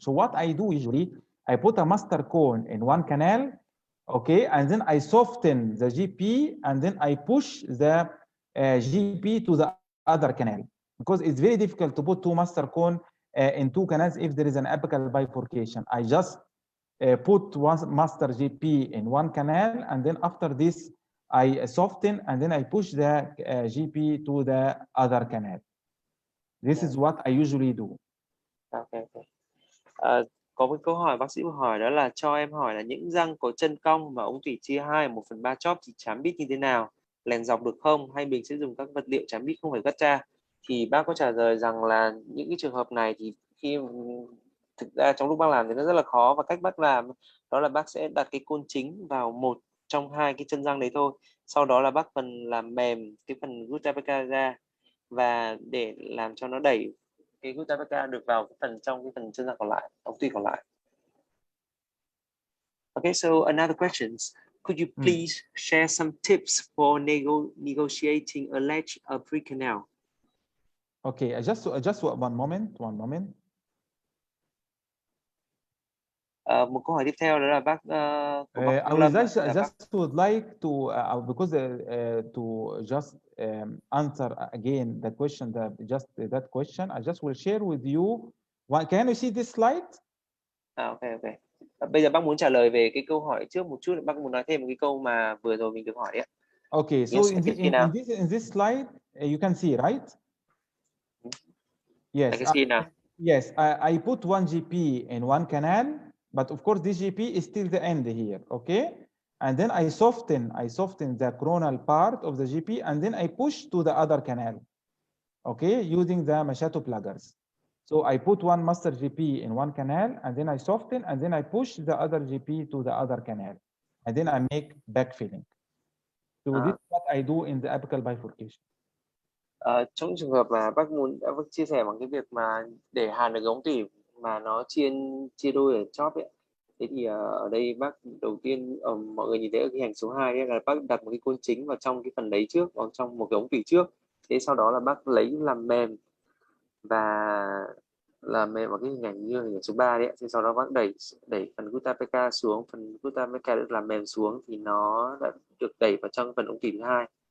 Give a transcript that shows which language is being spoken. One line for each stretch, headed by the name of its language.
English: So what I do usually, I put a master cone in one canal, okay, and then I soften the GP, and then I push the GP to the other canal, because it's very difficult to put two master cone in two canals if there is an apical bifurcation. I just put one master GP in one canal, and then after this I soften, and then I push the GP to the other canal. This is what I usually do. Okay.
Vietnamese: Có một câu hỏi bác sĩ hỏi, đó là cho em hỏi là những răng có chân cong và ống tủy chia 2 1/3 chóp thì chám bít như thế nào, lèn dọc được không, hay mình sẽ dùng các vật liệu chám bít không phải gắt ra? Thì bác có trả lời rằng là những cái trường hợp này thì khi thực ra trong lúc bác làm thì nó rất là khó, và cách bác làm đó là bác sẽ đặt cái côn chính vào một trong hai cái chân răng đấy thôi, sau đó là bác phần làm mềm cái phần gutta percha ra, và để làm cho nó đẩy cái gutta percha được vào cái phần trong cái phần chân răng còn lại, ống tủy còn lại.
English: Okay, so another questions. Could you please share some tips for negotiating a ledge of pre-canal? Okay, just one moment.
Vietnamese: Một câu hỏi tiếp theo đó là bác của bác
English: I just would like to because to just answer again the question that question. I just will share with you. Can you see this slide? Okay.
Vietnamese: Bây giờ bác muốn trả lời về cái câu hỏi trước một chút, bác muốn nói thêm một cái câu mà vừa rồi mình được hỏi đấy.
English: Okay, so in this slide you can see, right? Yes. I can see now. Yes, I put one GP in one canal, but of course this GP is still the end here, okay? And then I soften the coronal part of the GP, and then I push to the other canal, okay, using the Machado pluggers. So I put one master GP in one canal, and then I soften, and then I push the other GP to the other canal, and then I make backfilling. So this is what I do in the apical bifurcation.
Vietnamese: Trong trường hợp mà bác chia sẻ bằng cái việc mà để hàn được ống tủy mà nó chia đôi ở chóp ấy, thế thì ở đây bác đầu tiên mọi người nhìn thấy ở cái hành số 2 ấy, là bác đặt một cái côn chính vào trong cái phần đấy trước, vào trong một cái ống tủy trước, thế sau đó là bác lấy làm mềm và làm mềm vào cái hình ảnh như hình ảnh số 3 đấy, thì sau đó bác đẩy phần gutta percha xuống, phần gutta percha được làm mềm xuống thì nó đã được đẩy vào trong phần ống tủy thứ hai.